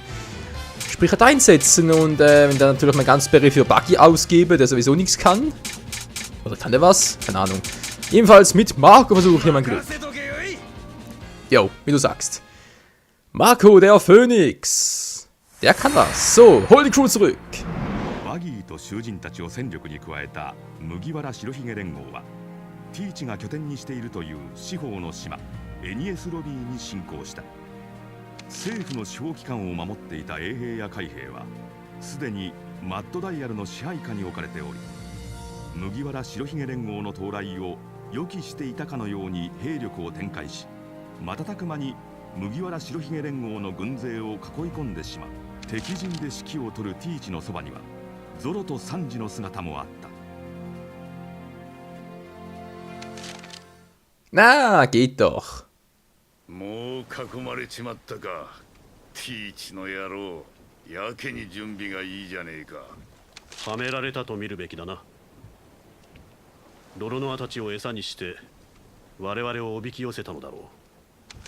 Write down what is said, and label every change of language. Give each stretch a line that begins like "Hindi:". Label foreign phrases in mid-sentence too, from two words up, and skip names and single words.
German: Sprich halt einsetzen und wenn dann natürlich mein ganzes Berry für Buggy ausgebe, der sowieso nichts kann. Oder kann der was? Keine Ahnung. Jedenfalls mit Marco versuche ich hier mein Glück. Jo, wie du sagst. Marco, der Phönix. Der kann was. So, hol die Crew zurück.
Japanese: バギーと囚人たちを戦力に加えた麦わら白ひげ連合はティーチが拠点にしているという司法の島エニエスロビーに侵攻した。政府の司法機関を守っていた衛兵や海兵はすでにマッドダイヤルの支配下に置かれており、麦わら白ひげ連合の到来を予期していたかのように兵力を展開し、瞬く間に麦わら白ひげ連合の軍勢を囲い込んでしまう。敵陣で指揮を執るティーチのそばにはゾロとサンジの姿もあった。
German: Na, geht doch.
Japanese: もう囲まれちまったか。ティーチの野郎、やけに準備がいいじゃねえか。はめられたと見るべきだな。泥ノアたちを餌にして我々をおびき寄せたのだろう。